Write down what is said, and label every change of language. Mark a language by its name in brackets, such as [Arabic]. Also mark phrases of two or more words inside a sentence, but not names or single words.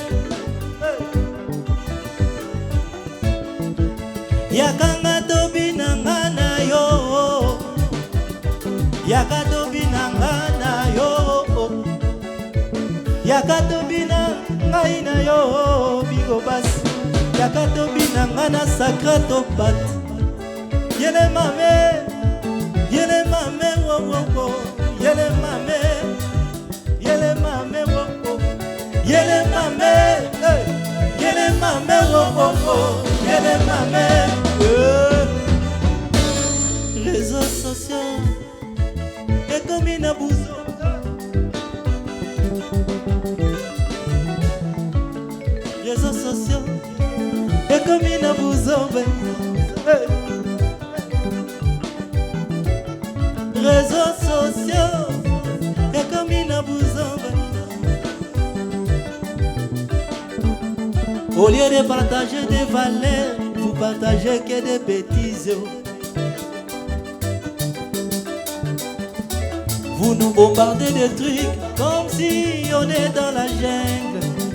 [Lingala] Yakanga tobi nanga na yo Yaka tobi nanga na yo Yaka tobi nanga na yo Bigo bas Yaka tobi nanga na sakra topat Yele mame wo wo wo Yele mame wo wo Yele mame wo wo wo Yele mame [French] Réseaux sociaux [Lingala] Ekomi na buzo [French] Réseaux sociaux [Lingala] Ekomi na buzo [French] Réseaux sociaux [Lingala] Ekomi na buzo [French] Au lieu de partager des valeurs, vous partagez que des bêtises. Vous nous bombardez de trucs comme si on est dans la jungle.